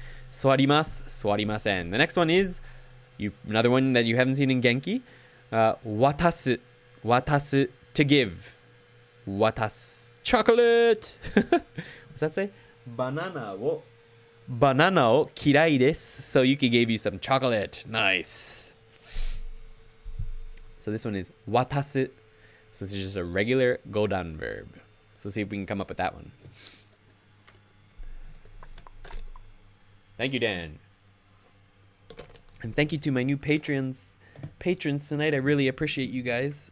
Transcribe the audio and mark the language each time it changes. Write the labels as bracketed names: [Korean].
[Japanese] 座ります, 座りません. [English] The next one is... another one that you haven't seen in Genki. 渡す, 渡す, to give. 渡す.Chocolate! What's that say? [Japanese] Banana を嫌いです. [English] So Yuki gave you some chocolate. Nice. So this one is 渡す. So this is just a regular godan verb. So see if we can come up with that one. Thank you, Dan. And thank you to my new patrons tonight. I really appreciate you guys.